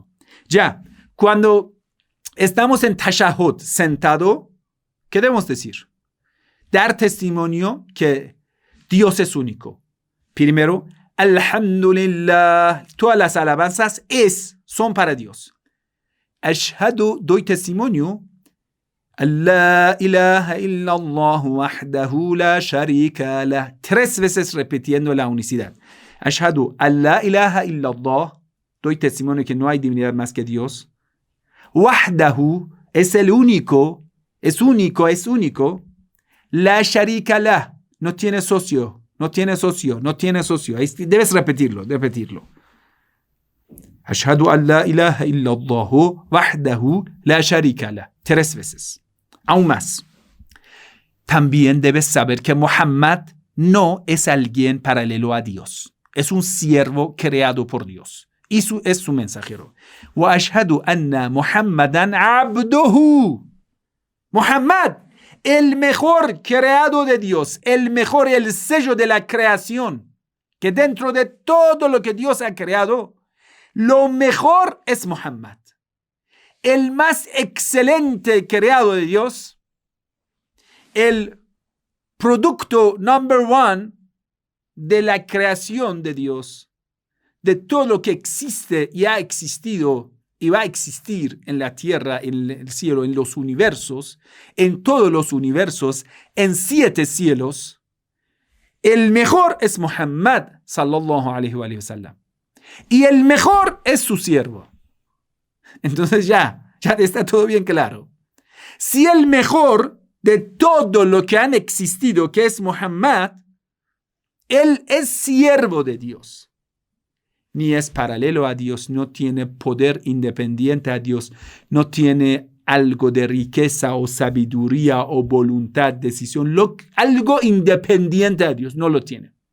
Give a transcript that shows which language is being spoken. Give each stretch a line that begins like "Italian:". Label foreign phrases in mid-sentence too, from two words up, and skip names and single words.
Spanish: Ya, cuando estamos en tashahhud, sentado, ¿qué debemos decir? Dar testimonio que Dios es único. Primero, alhamdulillah, todas las alabanzas son para Dios.
Arabic: Ashhadu,
Spanish: doy testimonio.
Arabic: لا إله إلا الله وحده لا شريك له.
Spanish: 3 veces repitiendo la unicidad. Ashhadu,
Arabic: لا إله إلا الله,
Spanish: doy testimonio que no hay divinidad más que Dios. Wahdahu, es el único, es único.
Arabic: لا شريك له,
Spanish: no tiene socio. Debes repetirlo.
Arabic: أشهد أن لا إله إلا الله وحده لا شريك له.
Spanish: 3 veces. Aún más. También debes saber que Muhammad no es alguien paralelo a Dios. Es un siervo creado por Dios. Y es su mensajero.
Arabic: وأشهد أن محمدا عبده.
Spanish: Muhammad, el mejor creado de Dios, el sello de la creación, que dentro de todo lo que Dios ha creado, lo mejor es Muhammad. El más excelente creado de Dios, el producto number 1 de la creación de Dios, de todo lo que existe y ha existido y va a existir en la tierra, en el cielo, en los universos, en todos los universos, en 7 cielos, el mejor es Muhammad,
Arabic: صلى الله عليه وسلم.
Spanish: Y el mejor es su siervo. Entonces ya está todo bien claro. Si el mejor de todo lo que han existido, que es Muhammad, él es siervo de Dios. Ni es paralelo a Dios, no tiene poder independiente a Dios, no tiene algo de riqueza o sabiduría o voluntad, decisión, algo independiente a Dios, no lo tiene.